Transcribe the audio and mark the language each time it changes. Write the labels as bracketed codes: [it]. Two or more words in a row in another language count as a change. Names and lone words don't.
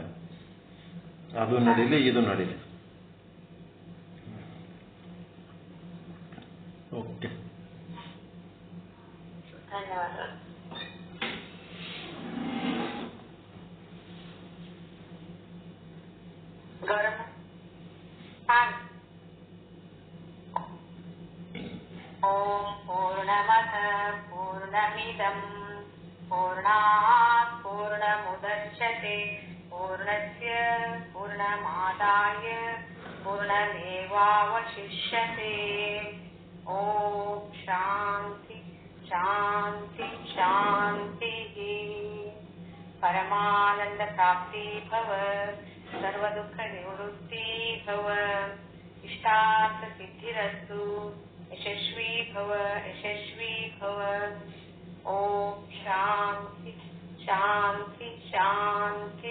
[kn] ಅದು ನಡೀಲಿ, ಇದು ನಡೀಲಿ. ಓಕೆ, ಧನ್ಯವಾದಗಳು. ಗೌರಮ್ಮ, [sa] ಓಂ ಪೂರ್ಣಮದ ಪೂರ್ಣಮಿದಂ ಪೂರ್ಣಾತ್ ಪೂರ್ಣಮುದಚ್ಯತೆ ಪೂರ್ಣಸ್ಯ ಪೂರ್ಣಮಾದಾಯ ಪೂರ್ಣಮೇವಾವಶಿಷ್ಯತೆ. ಓಂ ಶಾಂತಿ ಶಾಂತಿ ಶಾಂತಿ. ಪರಮಾನಂದ ಪ್ರಾಪ್ತಿ ಭವ, ಸರ್ವ ದುಃಖ ನಿವೃತ್ತಿ ಭವ, ಇಷ್ಟಾರ್ಥ ಸಿದ್ಧಿರಸ್ತು. ಯಶಸ್ವಿ ಭವ, ಯಶಸ್ವಿ ಭವ. ಓಂ ಶಾಂತಿ ಶಾಂತಿ ಶಾಂತಿ.